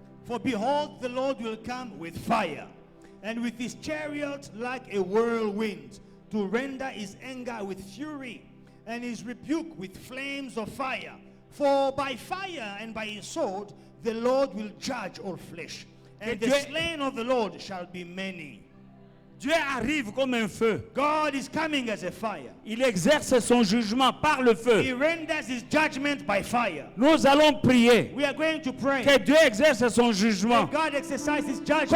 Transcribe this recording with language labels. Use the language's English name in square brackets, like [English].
[English] For behold, the Lord will come with fire, and with his chariot like a whirlwind, to render his anger with fury, and his rebuke with flames of fire. For by fire and by his sword the Lord will judge all flesh, and the slain of the Lord shall be many. [French] Dieu arrive comme un feu. [English] God is coming as a fire. [French] Il exerce son jugement par le feu. [English] He renders his judgment by fire. [French] Nous allons prier [English] We are going to pray [French] que Dieu exerce son jugement [English] that God exercise his judgment